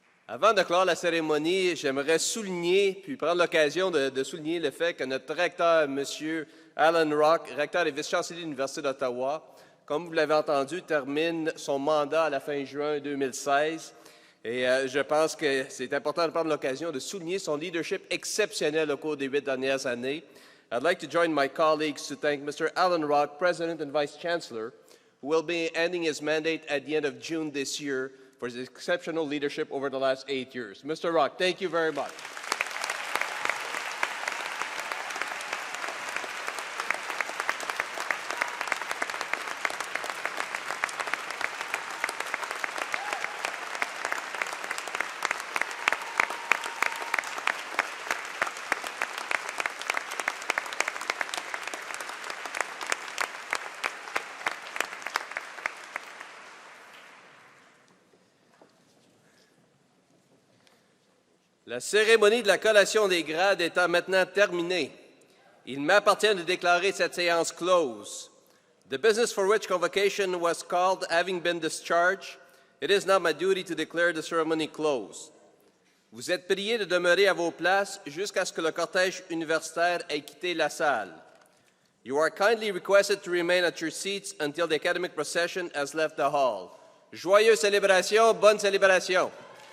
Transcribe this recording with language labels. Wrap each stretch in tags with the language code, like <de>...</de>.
<fr>Avant de clore la cérémonie, j'aimerais souligner, puis prendre l'occasion de souligner le fait que notre recteur, M. Alan Rock, recteur et vice-chancelier de l'Université d'Ottawa, comme vous l'avez entendu, termine son mandat à la fin juin 2016. Et je pense que c'est important de prendre l'occasion de souligner son leadership exceptionnel au cours des 8 dernières années.</fr> <en>I'd like to join my colleagues to thank Mr. Alan Rock, President and Vice Chancellor, who will be ending his mandate at the end of June this year for his exceptional leadership over the last 8 years. Mr. Rock, thank you very much.</en> <fr>La cérémonie de la collation des grades étant maintenant terminée, il m'appartient de déclarer cette séance close.</fr> <en>The business for which convocation was called having been discharged, it is now my duty to declare the ceremony closed.</en> <fr>Vous êtes priés de demeurer à vos places jusqu'à ce que le cortège universitaire ait quitté la salle.</fr> <en>You are kindly requested to remain at your seats until the academic procession has left the hall.</en> <fr>Joyeuse célébration, bonne célébration!</fr>